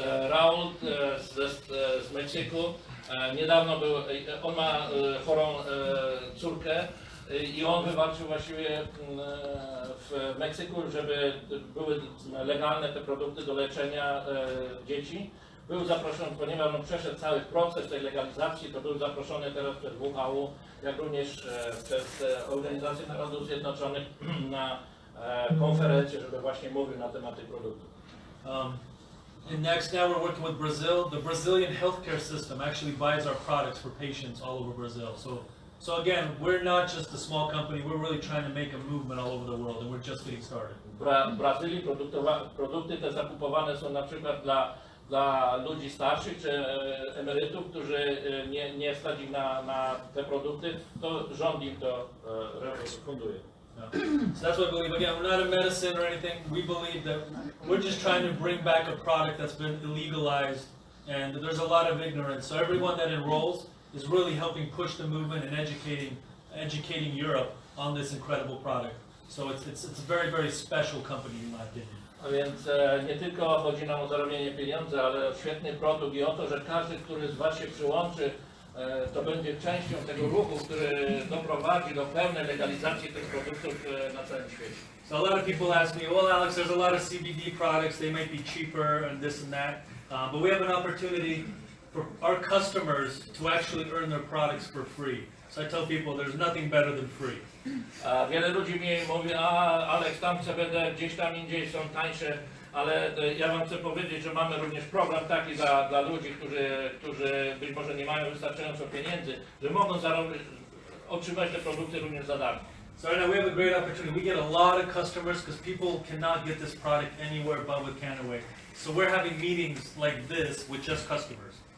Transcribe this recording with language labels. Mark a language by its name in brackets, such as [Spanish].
[Polish] Raul z Meksyku niedawno był, on ma chorą córkę i on wywalczył właściwie w Meksyku, żeby były legalne te produkty do leczenia dzieci. Był zaproszony, ponieważ on przeszedł cały proces tej legalizacji, to był zaproszony teraz przez WHO, jak również przez Organizację Narodów Zjednoczonych na konferencję, żeby właśnie mówił na temat tych produktów. [English] And next, now we're working with Brazil. The Brazilian healthcare system actually buys our products for patients all over Brazil. So again, we're not just a small company, we're really trying to make a movement all over the world and we're just getting started. [Polish] W Brazylii produkty te zakupowane są na przykład dla ludzi starszych czy emerytów, którzy nie stać ich na te produkty, to rząd im to funduje. [English] So that's what I believe. Again, we're not a medicine or anything. We believe that we're just trying to bring back a product that's been illegalized, and there's a lot of ignorance. So everyone that enrolls is really helping push the movement and educating Europe on this incredible product. So it's a very, very special company in my opinion. [Polish] A więc nie tylko chodzi nam o zarobienie pieniędzy, ale o świetny produkt i o to, że każdy, który z Was się przyłączy, to będzie częścią tego ruchu, który doprowadzi do pełnej legalizacji tych produktów na całym świecie. [English] So a lot of people ask me, well, Alex, there's a lot of CBD products. They might be cheaper and this and that, but we have an opportunity for our customers to actually earn their products for free. So I tell people there's nothing better than free. [Polish] Wiele ludzi mi mówi, Alex, tam CBD gdzieś tam indziej są tańsze, ale ja Wam chcę powiedzieć, że mamy również program taki dla ludzi, którzy być może nie mają wystarczająco pieniędzy, że mogą otrzymać te produkty również za darmo. [English] So right now we have a great opportunity. We get a lot of customers because people cannot get this product anywhere but with KannaWay. So we're having meetings like this with just customers.